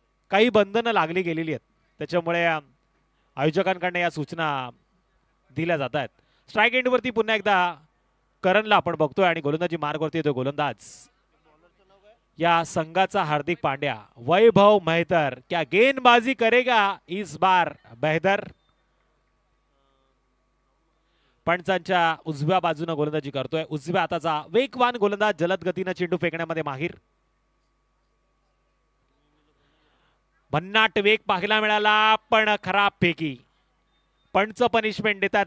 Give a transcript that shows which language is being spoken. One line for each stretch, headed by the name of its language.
Marathi: काही बंधनं लागली गेलेली आहेत त्याच्यामुळे आयोजकांकडून या सूचना दिल्या जात आहेत. स्ट्राइक एंडवरती पुन्हा एकदा करणला आपण बघतोय आणि गोलंदाजी मार्गवरती येतोय गोलंदाज या संघाचा हार्दिक पांड्या.
Hindi: वैभव मेहतर क्या गेंदबाजी करेगा इस बार बेहतर.
Marathi: पंचांच्या उजव्या बाजूने गोलंदाजी करतोय. उजव्या हाताचा वेगवान गोलंदाज जलद गतीने चेंडू फेकण्यामध्ये माहीर. भन्नाट वेग पाहायला मिळाला पण खराब पैकी पंच पनिशमेंट देतात.